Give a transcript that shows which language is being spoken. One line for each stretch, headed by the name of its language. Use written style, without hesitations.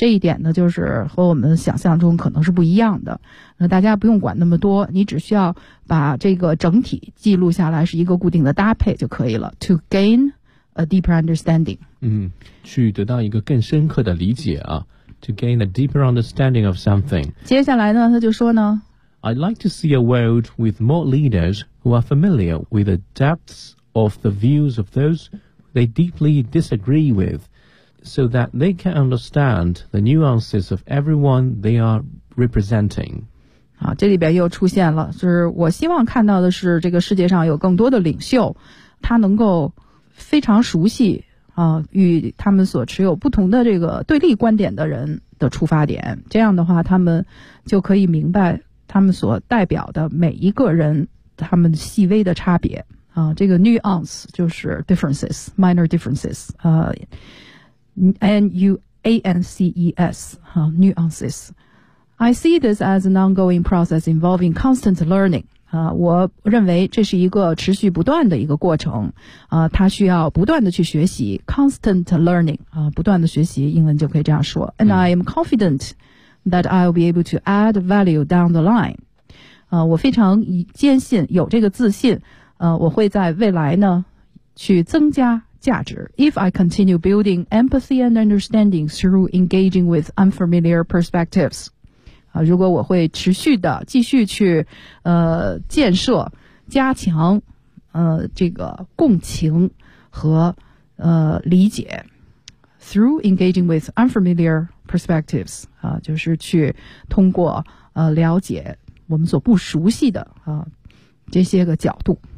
Chinese: 这一点呢，就是和我们想象中可能是不一样的。那大家不用管那么多，你只需要把这个整体记录下来，是一个固定的搭配就可以了。
English: To gain a deeper understanding，
Chinese: 去得到一个更深刻的理解啊。
English: To gain a deeper understanding of something。
Chinese: 接下来呢，他就说呢。
English: I'd like to see a world with more leaders who are familiar with the depths of the views of those they deeply disagree with, so that they can understand the nuances of everyone they are representing.
Chinese: 啊，这里边又出现了，就是我希望看到的是这个世界上有更多的领袖，他能够非常熟悉啊，与他们所持有不同的这个对立观点的人的出发点，这样的话，他们就可以明白他们所代表的每一个人他们细微的差别啊。
English: 这个 nuance
Chinese: 就是
English: differences， minor differences， nuances、nuances。 I see this as an ongoing process involving constant learning
Chinese: 啊，我认为这是一个持续不断的一个过程啊，它需要不断的去学习，
English: constant learning
Chinese: 啊，不断的学习，英文就可以这样说。
English: And I am confidentthat I'll be able to add value down the line.
Chinese: 我非常坚信，有这个自信，我会在未来呢，去增加价值。
English: If I continue building empathy and understanding through engaging with unfamiliar perspectives.
Chinese: 如果我会持续的继续去建设，加强这个共情和理解。
English: Through engaging with unfamiliar perspectives,
Chinese: 就是去通过了解我们所不熟悉的这些个角度。